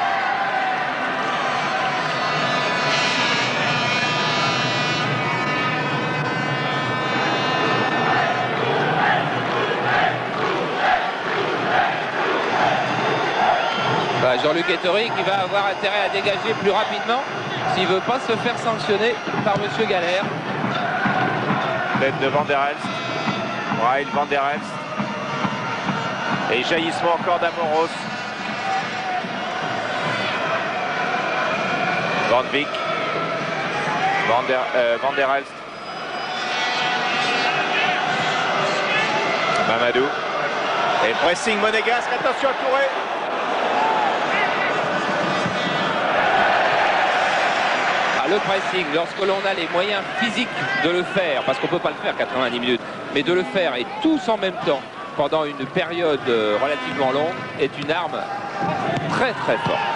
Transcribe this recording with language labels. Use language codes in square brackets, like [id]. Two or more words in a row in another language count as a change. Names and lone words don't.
[fr] Jean-Luc Ettori qui va avoir intérêt à dégager plus rapidement s'il ne veut pas se faire sanctionner par Monsieur Galère. Tête de Van der Elst. Braille, Van der Elst. Et jaillissement encore d'Amoros. Van Beek. Van der Elst. Mamadou. Et pressing monégasque, attention à Touré. Le pressing, lorsque l'on a les moyens physiques de le faire, parce qu'on ne peut pas le faire 90 minutes, mais de le faire et tous en même temps pendant une période relativement longue est une arme très très forte.